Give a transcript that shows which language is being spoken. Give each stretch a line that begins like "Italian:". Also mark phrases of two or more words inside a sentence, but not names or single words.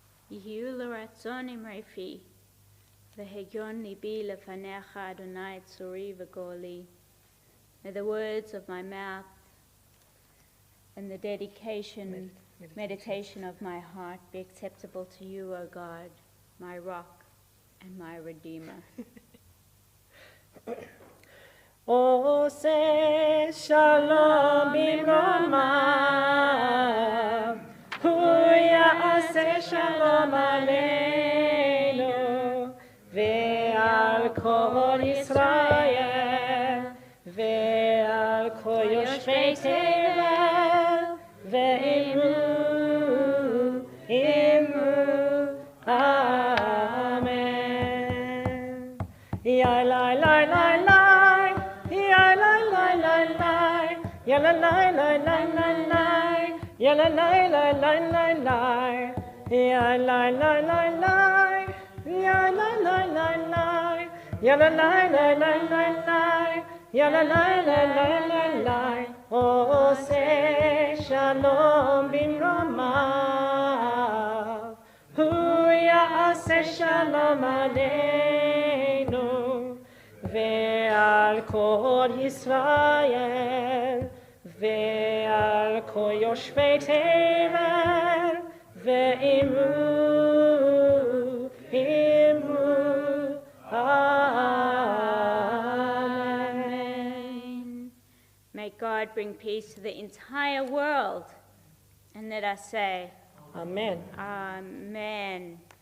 Hebrew: יהיו לרצון אמרפי, והגיון ליבי לפניך, אדוני צורי וגואלי.
English: May the words of my mouth and the meditation of my heart be acceptable to you, O God, my rock and my redeemer.
Hebrew: עושה שלום במרומיו, הוא יעשה שלום עלינו ועל כל ישראל ועל כל יושבי תבל ואמרו אמן. יה לה לה לה לה ya la la la la ya la la la la la la ya la la la la la la ya la la la la ya la la la la ya la la la la la la ya la la la la la la עושה שלום במרומיו הוא יעשה שלום עלינו ועל כל ישראל ועל כל יושבי תבל ואמרו amen.
English: May God bring peace to the entire world. And let us say, Amen. Amen.